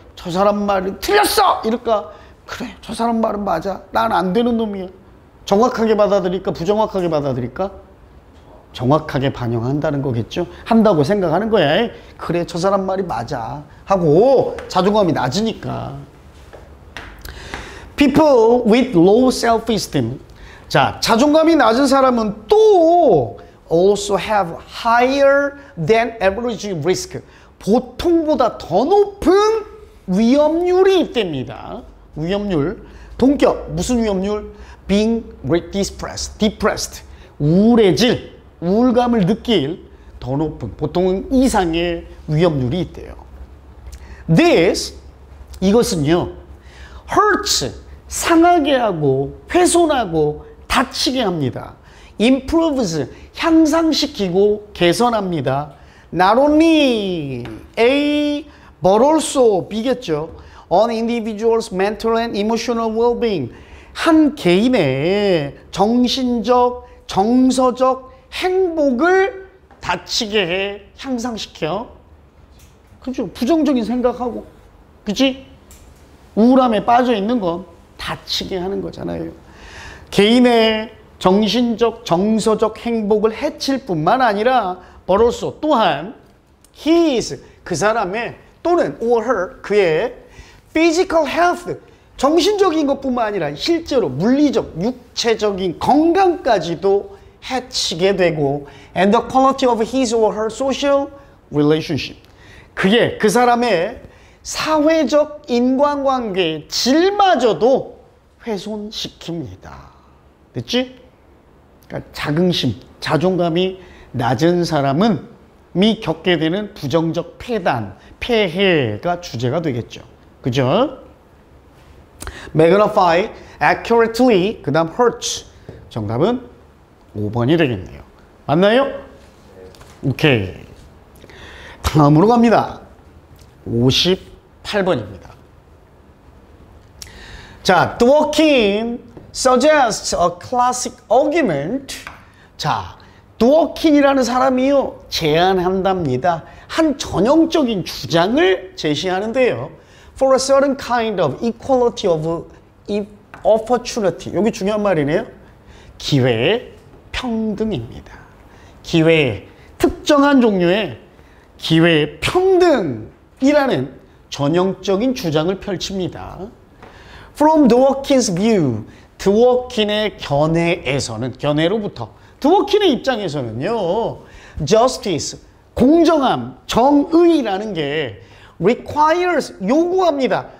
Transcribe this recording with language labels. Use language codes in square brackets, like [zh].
[ko] 저 사람 말이 틀렸어! 이럴까? 그래, 저 사람 말은 맞아. 난 안 되는 놈이야. 정확하게 받아들일까? 부정확하게 받아들일까? 정확하게 반영한다는 거겠죠? 한다고 생각하는 거야. 그래, 저 사람 말이 맞아. 하고 자존감이 낮으니까. [en] People with low self-esteem. [ko] 자, 자존감이 낮은 사람은 또 [en] also have higher than average risk. [ko] 보통보다 더 높은 위험률이 있답니다. 위험률. 동격. 무슨 위험률? [en] Being depressed. [ko] 우울해질, 우울감을 느낄 더 높은, 보통 이상의 위험률이 있대요. This, 이것은요, hurts, 상하게 하고, 훼손하고, 다치게 합니다. improves, 향상시키고, 개선합니다. [en] Not only A, but also B겠죠. On individual's mental and emotional well-being. [ko] 한 개인의 정신적, 정서적 행복을 다치게 해, 향상시켜. 그죠? 부정적인 생각하고, 그치? 우울함에 빠져 있는 건 다치게 하는 거잖아요. 개인의 정신적, 정서적 행복을 해칠 뿐만 아니라 [en] but also [ko] 또한 his 그 사람의 또는 [en] or her [ko] 그의 [en] physical health [ko] 정신적인 것뿐만 아니라 실제로 물리적, 육체적인 건강까지도 해치게 되고 [en] and the quality of his or her social relationship [ko] 그의 그 사람의 사회적 인간관계의 질마저도 훼손시킵니다. 됐지? 그러니까 자긍심, 자존감이 낮은 사람은 겪게 되는 부정적 폐단, 폐해가 주제가 되겠죠. 그죠? [en] magnify, accurately, 그 다음 hurts. [ko] 정답은 5번이 되겠네요. 맞나요? 오케이. 다음으로 갑니다. 58번입니다. [en] 자, Dworkin suggests a classic argument. [ko] 자, 드워킨이라는 사람이요 제안한답니다. 한 전형적인 주장을 제시하는데요. [en] For a certain kind of equality of opportunity. [ko] 여기 중요한 말이네요. 기회의 평등입니다. 기회의 특정한 종류의 기회의 평등이라는 전형적인 주장을 펼칩니다. [en] From Dworkin's view, [ko] 드워킨의 견해로부터 드워킨의 입장에서는요, justice, 공정함, 정의라는 게 requires, 요구합니다.